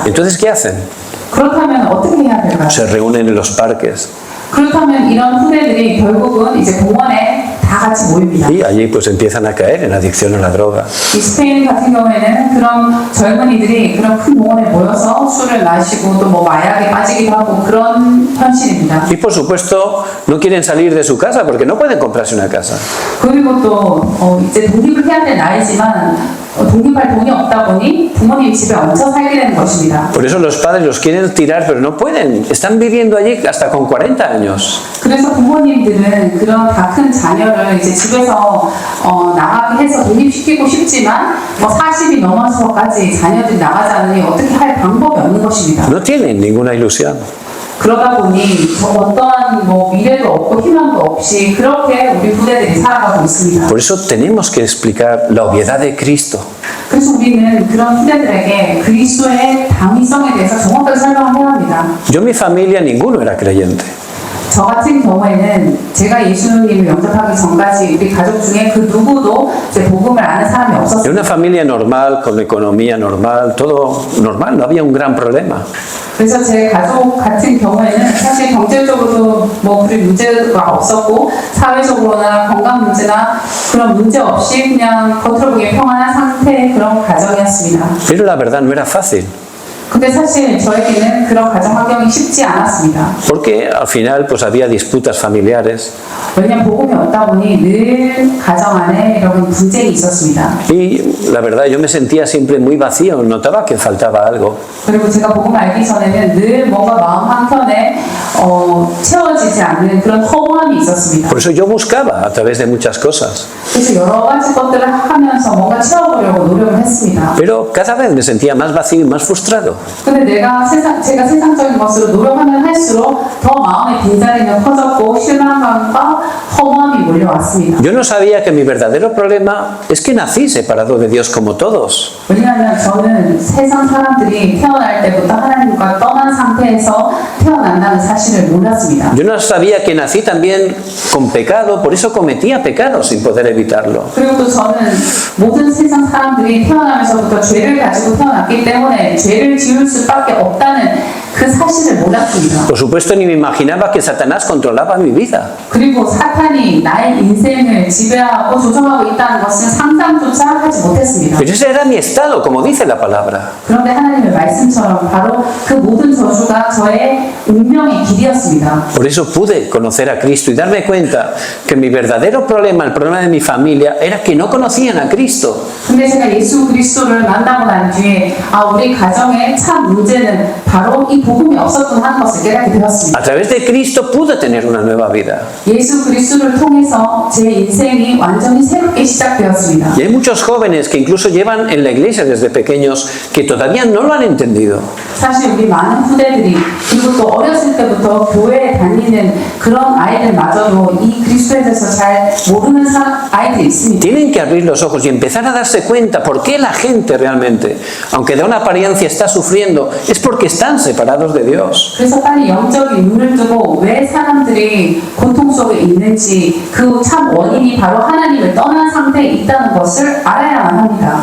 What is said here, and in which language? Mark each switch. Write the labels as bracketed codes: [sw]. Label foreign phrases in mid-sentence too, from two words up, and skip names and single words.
[es] Entonces, ¿qué hacen? [ko] 그렇다면 어떻게 해야 될까요? [es] Se reúnen en los parques [ko] 그렇다면 이런 후대들이 결국은 이제 공원에 다 같이 모입니다. [es] y allí pues empiezan a caer en adicción a la droga. [ko] 이 스페인 같은 경우에는 그런 젊은이들이 그런 큰 공원에 모여서 술을 마시고 또 뭐 마약에 빠지기도 하고 그런 현실입니다. [es] Y por supuesto, no quieren salir de su casa porque no pueden comprarse una casa. [ko] 그리고 또 이제 독립을 해야 될 나이지만 독립할 돈이 없다 보니 부모님 집에 얹혀 살게 되는 것입니다. [es] Por eso los padres los quieren tirar, pero no pueden. Están viviendo allí hasta con 40 años. [ko] 그래서 부모님들은 그런 다 큰 자녀를 이제 집에서 나가게 해서 독립시키고 싶지만 뭐 40이 넘어서까지 자녀들이 나가지 않으니 어떻게 할 방법이 없는 것입니다. [es] No tienen ninguna ilusión. [ko] 그러다 보니 어떠한 미래도 없고 희망도 없이 그렇게 우리 후대들이 살아가고 있습니다. [es] Por eso tenemos que explicar la obviedad de Cristo. [ko] 그래서 우리는 그런 후대들에게 그리스도의 당위성에 대해서 정확하게 설명을 해야 합니다. [es] Yo en mi familia ninguno era creyente. [ko] 저 같은 경우에는 제가 예수님을 영접하기 전까지 우리 가족 중에 그 누구도 이제 복음을 아는 사람이 [es] Era [ko] 없었어요. [es] una familia normal, con economía normal, todo normal, no había un gran problema. [ko] 그래서 제 가족 같은 경우에는 사실 경제적으로도 그리 문제가 없었고 사회적으로나 건강 문제나 그런 문제 없이 그냥 겉으로 보기에 평안한 상태의 그런 가정이었습니다. [es] Pero la verdad no era fácil, [ko] 근데 사실 저에게는 그런 가정 환경이 쉽지 않았습니다. [es] porque al final pues había disputas familiares [ko] 왜냐하면 복음이 없다 보니 늘 가정 안에 이런 분쟁이 있었습니다. [es] y la verdad yo me sentía siempre muy vacío, notaba que faltaba algo. [ko] 그리고 제가 복음을 알기 전에는 늘 뭔가 마음 한켠에 채워지지 않는 그런 허무함이 있었습니다. [es] Por eso yo buscaba a través de muchas cosas, [ko] 그래서 여러 가지 것들을 하면서 뭔가 채워보려고 노력을 했습니다. [es] pero cada vez me sentía más vacío y más frustrado. [ko] 근데 제가 세상적인 것으로 노력하면 할수록 더 마음의 빈자리는 커졌고 실망감과 허무함이 몰려왔습니다. [es] Yo no sabía que mi verdadero problema es que nací separado de Dios como todos. [ko] 왜냐하면 저는 세상 사람들이 태어날 때부터 하나님과 떠난 상태에서 태어난다는 사실을 몰랐습니다. [es] Yo no sabía que nací también con pecado, por eso cometía pecados sin poder evitarlo. [ko] 그리고 또 저는 모든 세상 사람들이 태어나면서부터 죄를 가지고 태어났기 때문에 죄를 지을 수밖에 없다는 그 사실을 몰랐습니다. [es] Por supuesto ni me imaginaba que Satanás controlaba mi vida. [ko] 그리고 사탄이 나의 인생을 지배하고 조정하고 있다는 것은 상상조차 하지 못했습니다. [es] Pero ese era mi estado, como dice la palabra. [ko] 그런데 하나님의 말씀처럼 바로 그 모든 저주가 저의 운명의 길이었습니다. [es] Por eso pude conocer a Cristo y darme cuenta que mi verdadero problema, el problema de mi familia, era que no conocían a Cristo. [ko] 근데 제가 예수 그리스도를 만나고 난 뒤에 우리 가정의 참 문제는 바로 이 복음이 없었던 하는 것을 깨닫게 되었습니다. [es] A través de Cristo pude tener una nueva vida. [ko] 예수 그리스도를 통해서 제 인생이 완전히 새롭게 시작되었습니다. [es] Y hay muchos jóvenes que incluso llevan en la iglesia desde pequeños que todavía no lo han entendido. [ko] 사실 우리 많은 후대들이 그리고 또 어렸을 때부터 교회에 다니는 그런 아이들마저도 이 그리스도에 대해서 잘 모르는 아이들이 있습니다. [es] Tienen que abrir los ojos y empezar a darse cuenta por qué la gente realmente, aunque de una apariencia está sufriendo, es porque están separados de Dios. [ko] 그래서 빨리 영적인 눈을 뜨고 왜 사람들이 고통 속에 있는지 그 참 원인이 바로 하나님을 떠난 상태에 있다는 것을 알아야만 합니다.